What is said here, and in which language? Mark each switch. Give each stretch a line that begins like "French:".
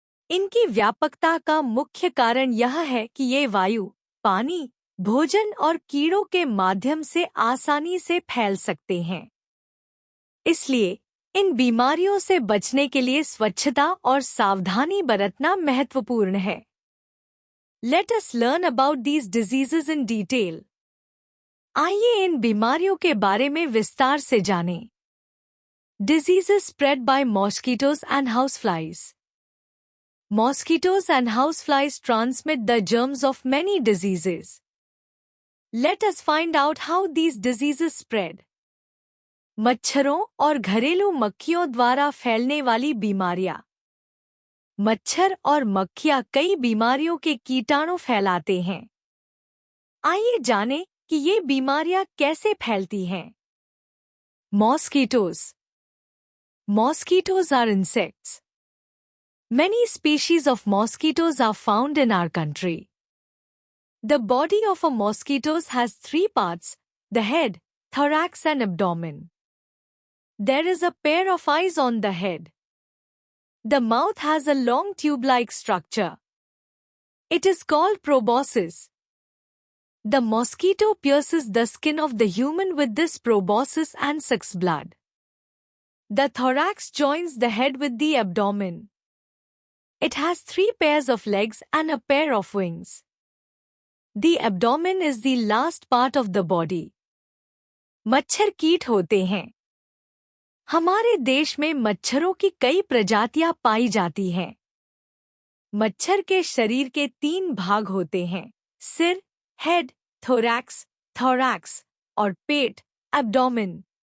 Hindi: इनकी व्यापकता का मुख्य कारण यह है कि ये वायु, पानी, भोजन और कीड़ों के माध्यम से आसानी से फैल सकते हैं. इसलिए इन बीमारियों से बचने के लिए स्वच्छता और सावधानी बरतना महत्वपूर्ण है.
English: Let us learn about these diseases in detail.
Hindi: आइए इन बीमारियों के बारे में विस्तार से जानें.
English: Diseases spread by mosquitoes and houseflies. Mosquitoes and houseflies transmit the germs of many diseases. Let us find out how these diseases spread.
Hindi: मच्छरों और घरेलू मक्खियों द्वारा फैलने वाली बीमारियां. मच्छर और मक्खियां कई बीमारियों के कीटाणु फैलाते हैं. आइए जानें कि ये बीमारियां कैसे फैलती हैं.
English: Mosquitoes. Mosquitoes are insects. Many species of mosquitoes are found in our country. The body of a mosquito has three parts: the head, thorax and abdomen. There is a pair of eyes on the head. The mouth has a long tube-like structure. It is called proboscis. The mosquito pierces the skin of the human with this proboscis and sucks blood. The thorax joins the head with the abdomen. It has three pairs of legs and a pair of wings. The abdomen is the last part of the body.
Hindi: मच्छर कीट होते हैं. हमारे देश में मच्छरों की कई प्रजातियां पाई जाती हैं. मच्छर के शरीर के 3 भाग होते हैं: सिर, हेड, थोरैक्स और पेट, एब्डोमेन.